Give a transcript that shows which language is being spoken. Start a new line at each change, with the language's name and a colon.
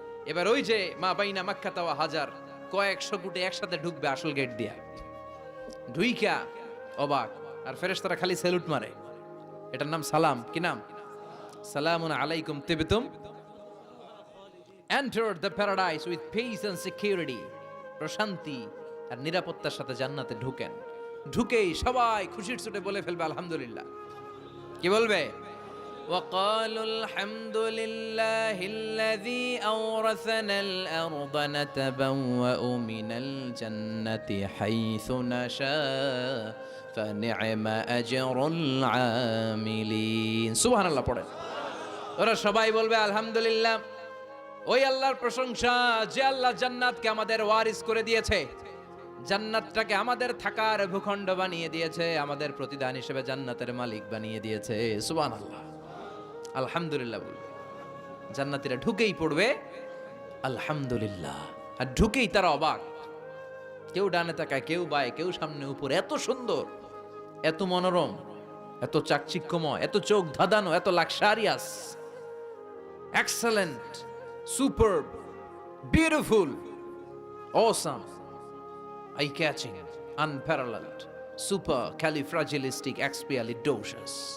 Bangla: এবার ওই যে
Arabic: মা বাইনা মাক্কাতা ওয়া হাজার,
Bangla: কয়েকশো কোটি একসাথে ঢুকবে আসল গেট দিয়া, ঢুইকা অবাক, আর ফেরেশতারা খালি স্যালুট মারে। এটার নাম সালাম। কি নাম?
Arabic: সালামুন আলাইকুম তিবতুম,
English: enter the paradise with peace and security,
Bangla: প্রশান্তি আর নিরাপত্তার সাথে জান্নাতে ঢুকেন। ঢুকেই সবাই খুশির চোটে বলে ফেলবে আলহামদুলিল্লাহ। কি বলবে?
Arabic: وقالوا الحمد لله الذي أورثنا الأرض نتبوأ من الجنة حيث نشاء فنعم أجر العاملين।
Bangla: সুবহান আল্লাহ পড়েন। ওরা সবাই বলবে আলহামদুলিল্লাহ, ওই আল্লাহর প্রশংসা যে আল্লাহ জান্নাতকে আমাদের ওয়ারিস করে দিয়েছে, জান্নাতটাকে আমাদের থাকার ভূখণ্ড বানিয়ে দিয়েছে, আমাদের প্রতিদান হিসেবে জান্নাতের মালিক বানিয়ে দিয়েছে। সুবহানাল্লাহ, আলহামদুলিল্লাহ বলবে। জান্নাতীরা ঢুকেই পড়বে আলহামদুলিল্লাহ, আর ঢুকেই তারা অবাক, কেউ ডানে তাকায়, কেউ বায়ে, কেউ সামনে উপরে, এত সুন্দর, এত মনোরম, এত চাকচিক্যময়, এত চোখ ধাঁধানো, এত luxurious,
English: Excellent, superb, beautiful, awesome, eye catching, unparalleled, supercalifragilisticexpialidocious.